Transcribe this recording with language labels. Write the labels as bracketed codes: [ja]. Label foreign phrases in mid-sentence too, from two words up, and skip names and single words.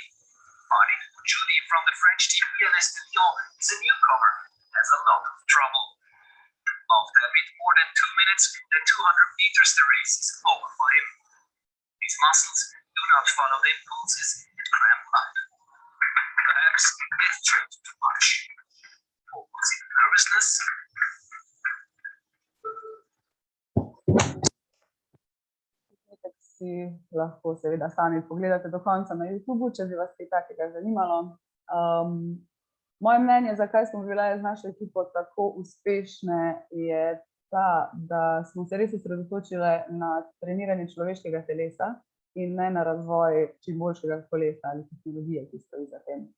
[en] Martin Judy from the French team Pianist de Lyon is a newcomer, has a lot of trouble. After a bit more than 2 minutes and 200 meters, the race is over for him. His muscles do not follow the impulses and cramp up. Perhaps it trained too much. Or was it nervousness? [sl] Si lahko seveda sami pogledate do konca na YouTubeu, če bi vas kaj takega zanimalo. Moje mnenje, zakaj smo bile z našo ekipo tako uspešne, je ta, da smo se res osredotočile na treniranje človeškega telesa in ne na razvoj čim boljšega kolesa ali tehnologije, ki stoji za tem.